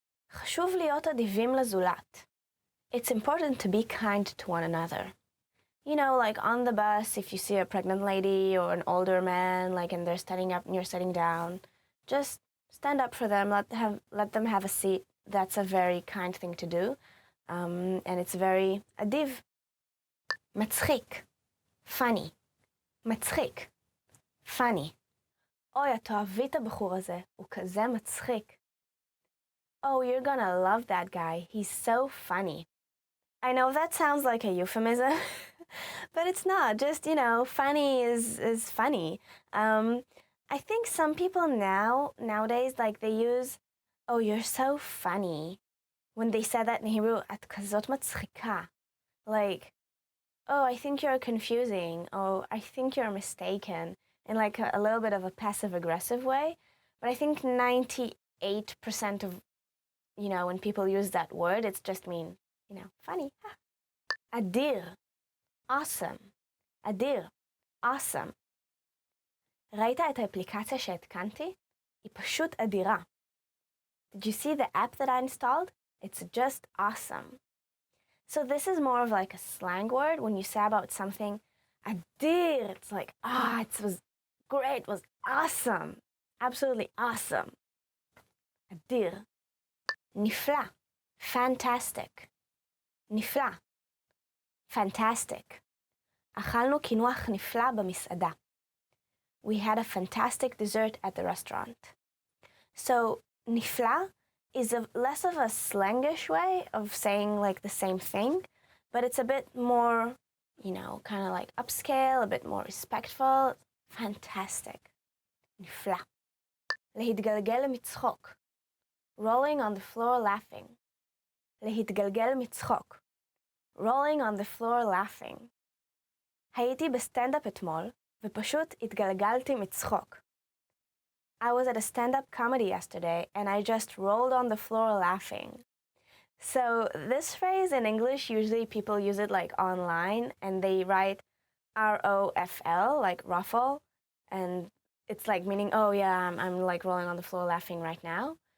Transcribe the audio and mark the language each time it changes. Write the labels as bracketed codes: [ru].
[he] חשוב להיות אדיבים לזולת. [en] It's important to be kind to one another. You know, like on the bus, if you see a pregnant lady or an older man, like, and they're standing up and you're sitting down, just stand up for them, let them have a seat. That's a very kind thing to do. And it's very אדיב. מצחיק, funny. מצחיק, funny. [he] אוי, את אוהבי את הבחור הזה, הוא כזה מצחיק. [en] Oh, you're gonna love that guy. He's so funny. I know that sounds like a euphemism, but it's not. Just, you know, funny is funny. I think some people nowadays, like, they use, oh, you're so funny. When they say that in Hebrew, [he] את כזאת מצחיקה. [en] Like, oh, I think you're confusing. Oh, I think you're mistaken. In like a little bit of a passive-aggressive way. But I think 98% of, you know, when people use that word, it's just mean, you know, funny. אדיר, awesome. אדיר, awesome. [he] ראית את האפליקציה שהתקנתי? היא פשוט אדירה. [en] Did you see the app that I installed? It's just awesome. So this is more of like a slang word. When you say about something, אדיר, it's like, it was great, it was awesome. Absolutely awesome. אדיר. נפלא, fantastic. נפלא, fantastic. [he] אכלנו קינוח נפלא במסעדה. [en] We had a fantastic dessert at the restaurant. So, נפלא is less of a slangish way of saying like the same thing, but it's a bit more, you know, kind of like upscale, a bit more respectful. [he] Fantastic. נפלא. להתגלגל למצחוק. [en] rolling on the floor laughing. [he] להתגלגל מצחוק. [en] rolling on the floor laughing. [he] הייתי בסטנדאפ אתמול, ופשוט התגלגלתי מצחוק. [en] I was at a stand-up comedy yesterday, and I just rolled on the floor laughing. So this phrase in English, usually people use it like online, and they write ROFL, like ruffle, and it's like meaning, oh yeah, I'm like rolling on the floor laughing right now.